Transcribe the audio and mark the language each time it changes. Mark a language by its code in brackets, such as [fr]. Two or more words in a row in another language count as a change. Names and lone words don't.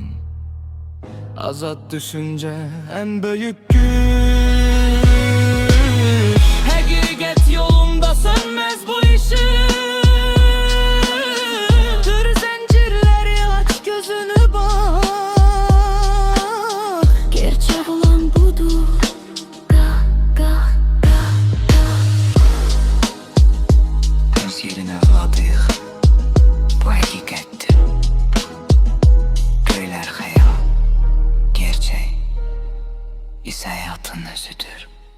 [tr] Azad düşünce en büyük güç, hakikat yolunda sönmez bu ışık. Kır zincirleri, aç gözünü bak, gerçek olan budur. Gah gah gah gah. [az] Öz yerine ağladıyıq, bu həqiqətdir. Göylər xəyal, gerçək isə həyatın özüdür.